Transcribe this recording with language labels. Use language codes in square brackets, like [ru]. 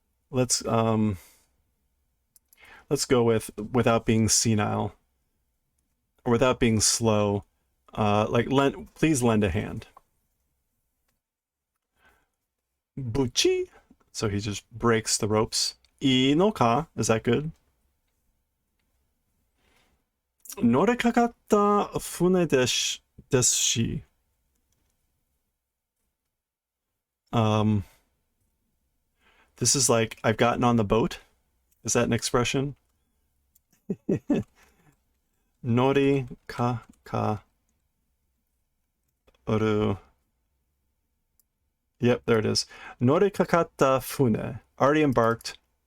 [en] Let's go with without being senile, or without being slow. Like, please lend a hand. Buchi. So he just breaks the ropes. I no ka, is that good? [ja] 乗れかかった船ですし。 [en] This is like, I've gotten on the boat. Is that an expression? Nori ka oru. Yep, there it is. Nori kakatta fune. Already embarked.